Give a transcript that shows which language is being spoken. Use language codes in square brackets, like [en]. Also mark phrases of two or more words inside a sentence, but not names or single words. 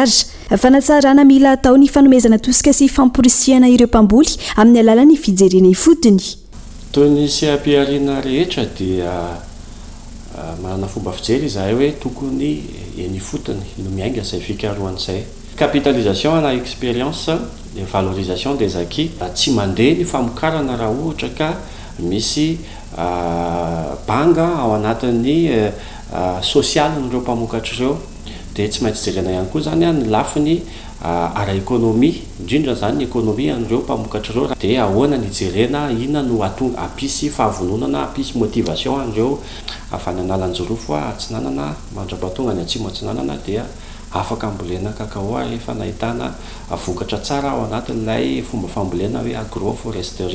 [mg] Fanatsarana mila atao ny fanomezana tosika sy famporisihana ireo mpamboly amin'ny alalan'ny fijerena ifotony. Toy ny seha-piariana rehetra dia manana fomba fijery izahay hoe tokony eny fotony no miainga izay fikarohan'izay. Capitalisation na [fr] expérience de valorisation des acquis [mg] tsy mandeha ny famokarana raha ohatra ka misy banga ao anatin'ny social n'ireo mpamokatra ireo dia tsy maintsy jerena ihany koa zany ny lafiny ara-ekonomia indrindra zany ny ekonomia an'ireo mpamokatra ireo dia ahoana ny jerena ina no apisy fahavononana apisy motivation an'ireo afany analanjorofo atsinanana mandra-batonga ny atsimo atsinanana dia afaka ambolena kakao rehefa nahitana vokatra tsara ao anatin'ilay fomba fambolena hoe agroforesterie.